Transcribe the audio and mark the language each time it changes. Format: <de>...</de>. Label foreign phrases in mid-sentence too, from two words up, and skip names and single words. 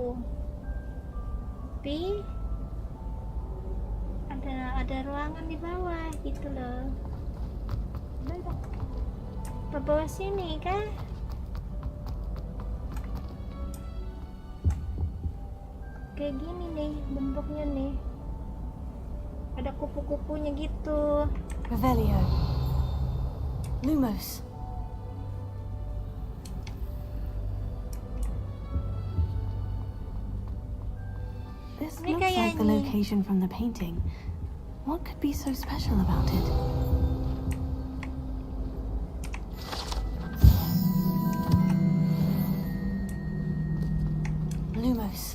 <id>Tapi ada ruangan di bawah gitu loh. Ke bawah sini kan? Kayak gini nih bentuknya nih. Ada kupu-kupunya gitu. Revelio. Lumos.</id> <en>This</en> <id>Ini</id> <en>looks like the</en> <id>kayaknya.</id> <en>location from the painting. What could be so special about it? Lumos.</en>